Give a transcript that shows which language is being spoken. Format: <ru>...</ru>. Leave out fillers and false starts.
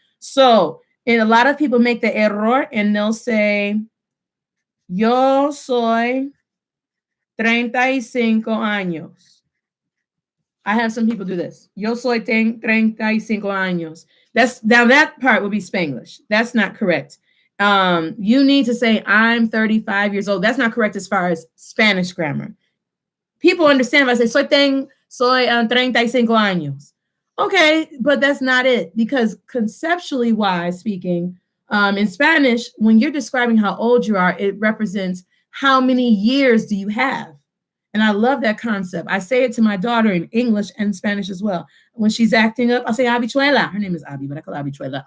<en>So, and a lot of people make the error and they'll say,</en> <es>yo soy 35 años.</es> <en>I have some people do this.</en> <es>Yo soy 35 años.</es> <en>Now that part would be Spanglish. That's not correct. You need to say, I'm 35 years old. That's not correct as far as Spanish grammar. People understand if I say,</en> <es>soy 35 años.</es> <en>Okay, but that's not it. Because conceptually wise speaking, in Spanish, when you're describing how old you are, it represents how many years do you have. And I love that concept. I say it to my daughter in English and Spanish as well. When she's acting up, I say habichuela. Her name is Abby, but I call her habichuela.</en>